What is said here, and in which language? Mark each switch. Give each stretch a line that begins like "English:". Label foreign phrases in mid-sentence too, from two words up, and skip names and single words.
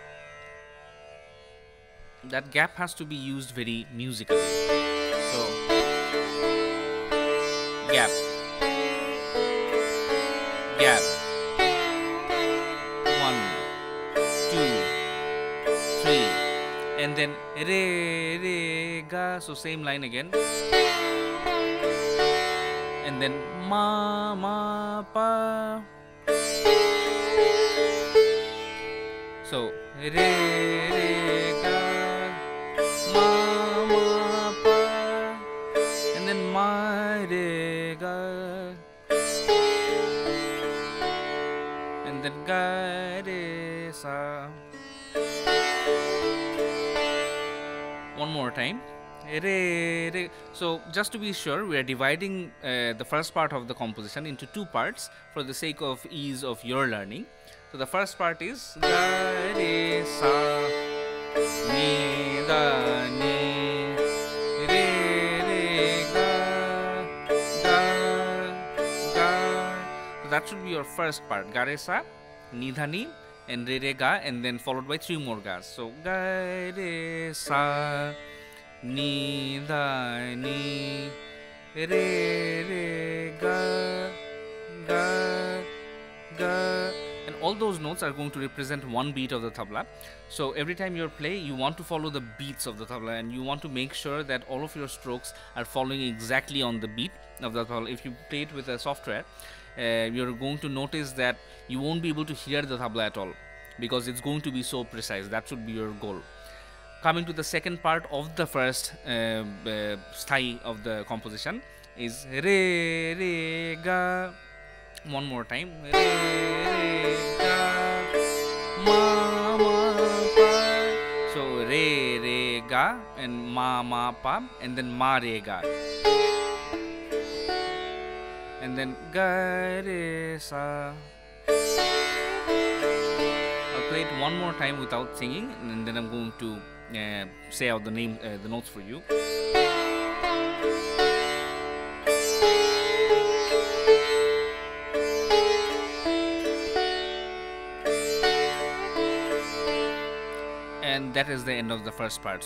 English: That gap has to be used very musically. So gap, gap, 1, 2, 3, and and then re re ga, so same line again, and then ma ma pa, so re re ga, ma ma pa, and then ma re ga, and then ga re sa. One more time. Re, re. So just to be sure, we are dividing the first part of the composition into two parts for the sake of ease of your learning. So the first part is ga re sa ni da ni re re ga ga ga. So that should be your first part. Ga re sa ni dha ni and re re ga, and then followed by three more gas. So ga re sa ni da ni re re ga ga ga, and all those notes are going to represent one beat of the tabla. So every time you play, you want to follow the beats of the tabla, and you want to make sure that all of your strokes are following exactly on the beat of the tabla. If you play it with a software, you're going to notice that you won't be able to hear the tabla at all, because it's going to be so precise. That should be your goal. Coming to the second part of the first sthayi of the composition is re re ga. One more time, re re ga, ma ma pa. So re re ga and ma pa, and then ma re ga, and then ga re sa. I'll play it one more time without singing, and then I'm going to say out the notes for you. And that is the end of the first part.